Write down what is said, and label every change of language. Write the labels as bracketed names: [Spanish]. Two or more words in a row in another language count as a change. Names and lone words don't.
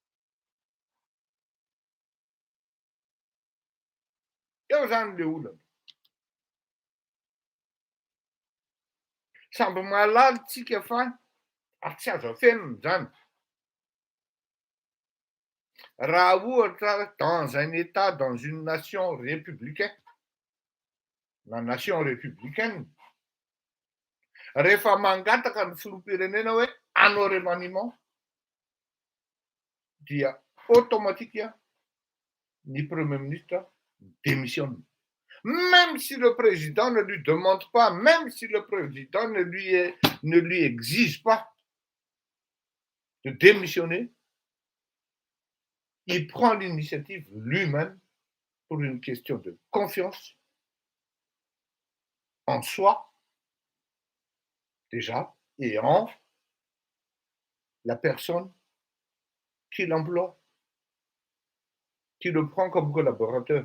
[Malagasy] Eo zany le olana. Samby mahalala tsika fa tsy azo afenina zany. Raha ohatra [French] dans un état, dans une nation républicaine, la nation républicaine, [Malagasy] rehefa mangataka ny filoham-pirenena hoe hanao remaniement dia automatique ny [French] premier ministre démissionne. Même si le président ne lui demande pas, même si le président ne lui exige pas de démissionner, il prend l'initiative lui-même pour une question de confiance en soi, déjà, et en la personne qui l'emploie, qui le prend comme collaborateur.